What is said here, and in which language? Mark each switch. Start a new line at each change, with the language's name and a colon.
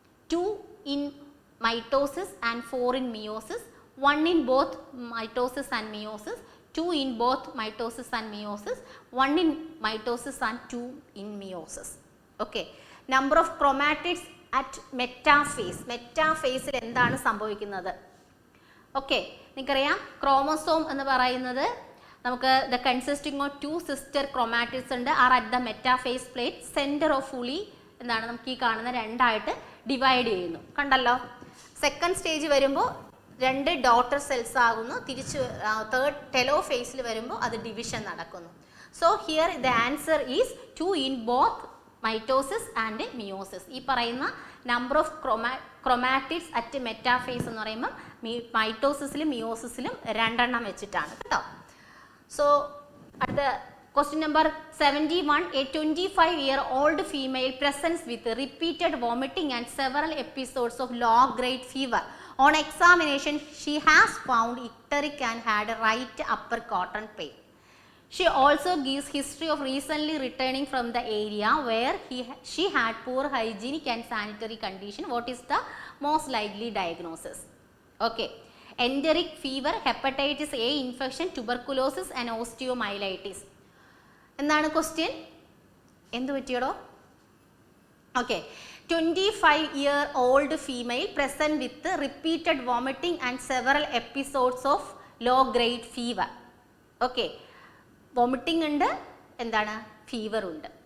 English: 2 in mitosis and 4 in meiosis, 1 in both mitosis and meiosis, 2 in both mitosis and meiosis, 1 in mitosis and 2 in meiosis. Okay, number of chromatids at metaphase.
Malayalam: Metaphase ൽ എന്താണ് സംഭവിക്കുന്നത്? Okay, നിങ്ങൾക്കറിയാം chromosome എന്ന് പറയുന്നത് നമുക്ക്
English: the consisting of 2 sister chromatids
Malayalam: ഉണ്ട്
English: are at the metaphase plate centre of fully
Malayalam: എന്താണ് നമുക്ക് ഈ കാണുന്ന രണ്ടായിട്ട് ഡിവൈഡ് ചെയ്യുന്നു. കണ്ടല്ലോ, സെക്കൻഡ് സ്റ്റേജ് വരുമ്പോൾ 2 ഡോട്ടർ സെൽസ് ആകുന്നു, തിരിച്ച് തേർഡ് ടെലോഫേസിൽ വരുമ്പോൾ അത് ഡിവിഷൻ നടക്കുന്നു.
English: So here the answer is 2 in both mitosis and meiosis.
Malayalam: ഈ പറയുന്ന
English: number of chromatids at metaphase
Malayalam: എന്ന് പറയുമ്പോൾ മൈറ്റോസിസിലും മിയോസിസിലും 2 എണ്ണം വെച്ചിട്ടാണ് കേട്ടോ.
English: so
Malayalam: അടുത്ത
English: Question number 71, a 25-year-old female presents with repeated vomiting and several episodes of low-grade fever. On examination, she has found icteric and had right upper quadrant pain. She also gives history of recently returning from the area where she had poor hygienic and sanitary condition. What is the most likely diagnosis? Okay, enteric fever, hepatitis A infection, tuberculosis and osteomyelitis.
Malayalam: എന്താണ് question? എന്ത് പറ്റിയടോ?
English: Okay, 25-year-old female present with repeated vomiting and several episodes of low-grade fever.
Malayalam: Okay, vomiting ഉണ്ട്, എന്താണ് fever ഉണ്ട്.